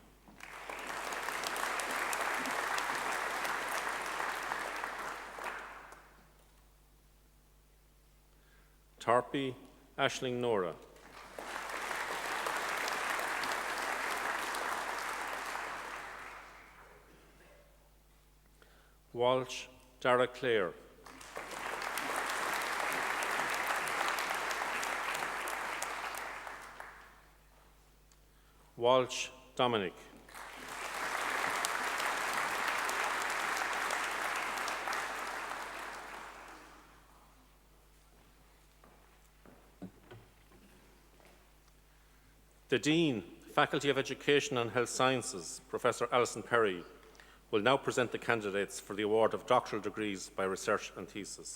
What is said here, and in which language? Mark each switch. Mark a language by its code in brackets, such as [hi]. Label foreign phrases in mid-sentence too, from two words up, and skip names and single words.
[en] Tarpey Ashling Nora, Walsh Dara Clare, Walsh Dominic, the Dean, Faculty of Education and Health Sciences, Professor Alison Perry, will now present the candidates for the award of doctoral degrees by research and thesis.